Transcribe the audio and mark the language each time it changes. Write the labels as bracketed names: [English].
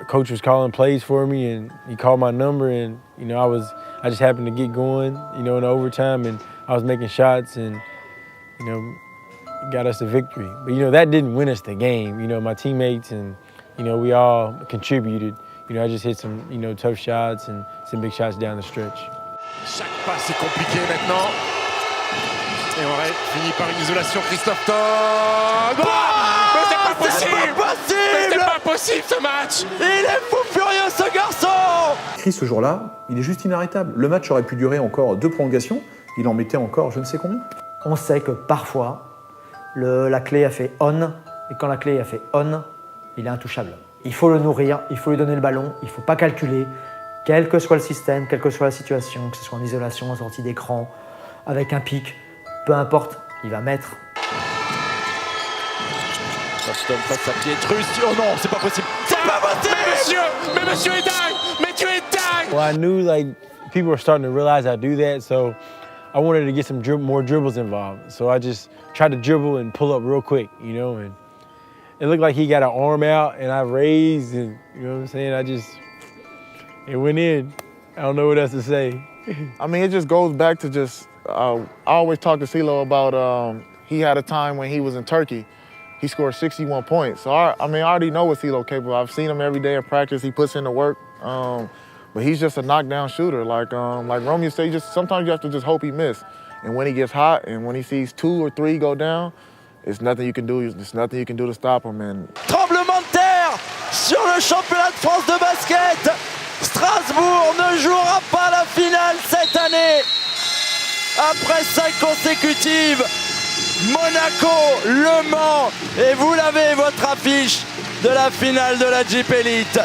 [English] The coach was calling plays for me, and he called my number, and I just happened to get going, in overtime, and I was making shots, and got us the victory. But that didn't win us the game. My teammates and we all contributed. I just hit some tough shots and some big shots down the stretch. [French] Chaque passe est compliqué maintenant. Et on finit par une isolation. Christophe Todd. Mais c'est pas possible. C'est pas possible ce match. Il est fou furieux ce garçon. Chris, ce jour-là, il est juste inarrêtable. Le match aurait pu durer encore 2 prolongations. Il en mettait encore je ne sais combien. On sait que parfois, la clé a fait on, et quand la clé a fait on, il est intouchable. Il faut le nourrir, il faut lui donner le ballon, il ne faut pas calculer, quel que soit le système, quelle que soit la situation, que ce soit en isolation, en sortie d'écran, avec un pic, peu importe, il va mettre. Boston face à Pietrus. Oh non, c'est pas possible. C'est pas possible. Mais monsieur est dingue. Mais tu es dingue. [English] Well, I knew people were starting to realize I do that, so I wanted to get some more dribbles involved. So I just tried to dribble and pull up real quick, and it looked like he got an arm out and I raised and, what I'm saying? It went in. I don't know what else to say. I mean, it just goes back to I always talk to CeeLo about he had a time when he was in Turkey. He scored 61 points. So, I already know what CeeLo capable. I've seen him every day in practice. He puts in the work. But he's just a knockdown shooter. Like Romeo said, sometimes you have to just hope he miss. And when he gets hot and when he sees 2 or 3 go down, there's nothing you can do. There's nothing you can do to stop him. And [French] tremblement de terre sur le championnat de France de basket. Strasbourg ne jouera pas la finale cette année. Après 5 consécutives, Monaco, Le Mans, et vous l'avez, votre affiche de la finale de la Jeep Elite.